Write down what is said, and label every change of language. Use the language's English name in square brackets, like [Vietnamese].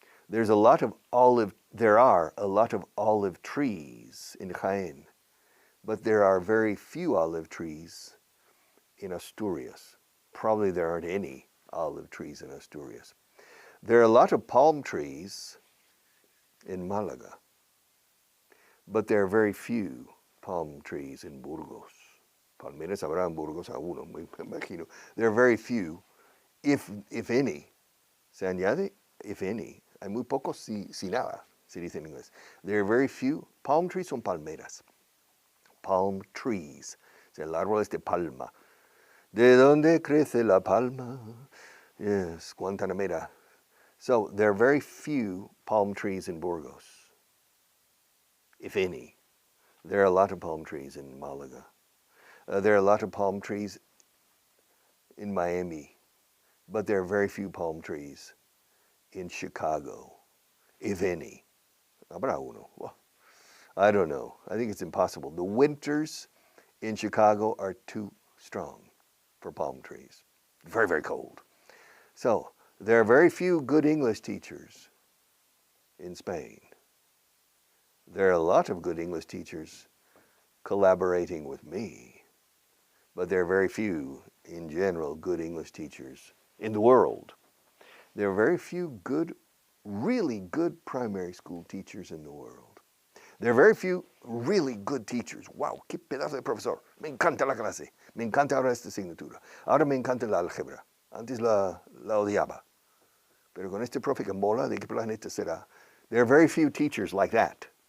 [English] There are a lot of olive trees in Jaén, but there are very few olive trees in Asturias. Probably there aren't any olive trees in Asturias. There are a lot of palm trees in Malaga, but there are very few palm trees in Burgos. [Spanish] Palmeras habrá en Burgos a uno, me imagino. [English] There are very few, if any. [Spanish] Se añade, [English] if any. [Spanish] Hay muy pocos, si nada, se dice en inglés. [English] There are very few. Palm trees [Spanish] son palmeras. [English] Palm trees. [Spanish] O sea, el árbol es de palma. ¿De dónde crece la palma? Yes, Guantanamera. [English] So there are very few palm trees in Burgos, if any. There are a lot of palm trees in Malaga. There are a lot of palm trees in Miami, but there are very few palm trees in Chicago, if any. [Spanish] Habrá uno. [English] Well, I don't know. I think it's impossible. The winters in Chicago are too strong for palm trees. Very, very cold. So there are very few good English teachers in Spain. There are a lot of good English teachers collaborating with me, but there are very few, in general, good English teachers in the world. There are very few good, really good primary school teachers in the world. There are very few really good teachers. [Spanish] ¡Wow! ¡Qué pedazo de profesor! Me encanta la clase. Me encanta ahora esta asignatura. Ahora me encanta la álgebra. Antes la odiaba. Pero con este profe que mola, ¿de qué planeta será? [English] There are very few teachers like that.